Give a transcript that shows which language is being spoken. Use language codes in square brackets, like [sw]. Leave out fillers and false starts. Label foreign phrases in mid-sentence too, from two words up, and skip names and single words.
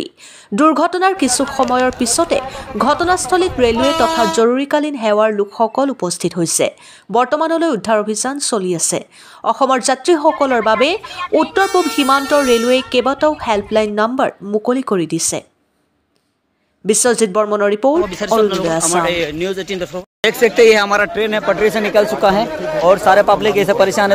[as] দুৰ্ঘটনাৰ কিছু সময়ৰ পিছতে ঘটনাস্থলীত ৰেলৱে তথা জৰুৰীকালীন সেৱাৰ লোকসকল উপস্থিত হৈছে। বৰ্তমানলৈ উদ্ধাৰ অভিযান চলি আছে। অসমৰ যাত্ৰীসকলৰ বাবে উত্তৰ পূব সীমান্ত ৰেলৱে কেইবাটাও হেল্পলাইন নম্বৰ মুকলি কৰি দিছে। [hi] विश्वजीत बर्मन रिपोर्ट देख सकते हैं हमारा ट्रेन है पटरी से निकल चुका है और सारे पब्लिक ऐसे परेशान है।